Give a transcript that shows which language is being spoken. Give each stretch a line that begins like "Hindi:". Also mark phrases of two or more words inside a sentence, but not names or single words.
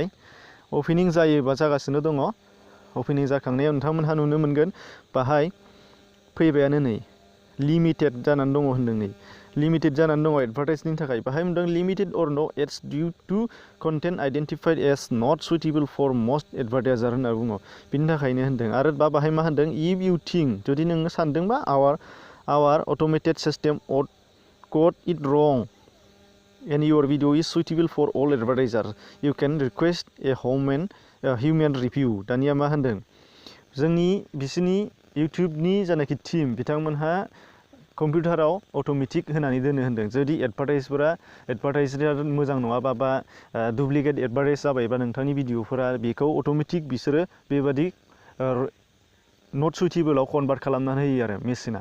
Bodo: अपेनिं जायोबा जागासिनो दङ। अपेनिं जाखांनायाव नोंथांमोनहा नुनो मोनगोन बाहाय फैबायानो नै लिमिटेड जानानै दङ होनदों नै लिमिटेड जानानै दङ एडभार्टाइजनि थाखाय। बाहाय मोनदों
English: limited or no ads due to content identified as not suitable for most advertisers
Bodo: होनना बुङो। बिनि थाखायनो होनदों आरो बाहाय मा होनदों
English: if you think
Bodo: जुदि नोङो सानदोंबा
English: our automated system got it wrong and your video is suitable for all advertisers you can request a human review.
Bodo: दानिया मा होनदों जोंनि बिसोरनि इउटुबनि जानाखि टिम बिथांमोनहा कम्पिउटाराव अट'मेटिक होनानै दोनो होनदों। जुदि एडभार्टाइजरा मोजां नङाबा बा
English: duplicate advertise
Bodo: जाबायबा नोंथांनि भिडिअफोरा बेखौ अट'मेटिक बिसोरो बेबादि
English: not suitable
Bodo: कनभार्ट खालामनानै होयो आरो मेसिना।